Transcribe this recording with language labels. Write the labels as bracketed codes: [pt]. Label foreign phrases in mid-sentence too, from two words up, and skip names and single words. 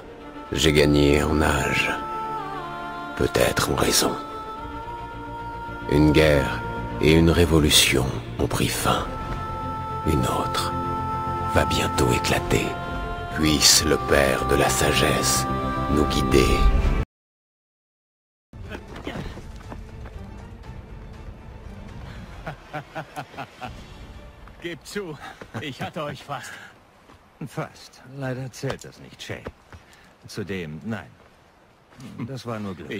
[fr] J'ai gagné en âge. Peut-être en raison. Une guerre et une révolution ont pris fin. Une autre va bientôt éclater. Puisse le Père de la Sagesse nous guider. [de] Gebt zu, ich hatte euch fast. Fast. Leider zählt das nicht, Shay. Zudem, nein. Das war nur Glück.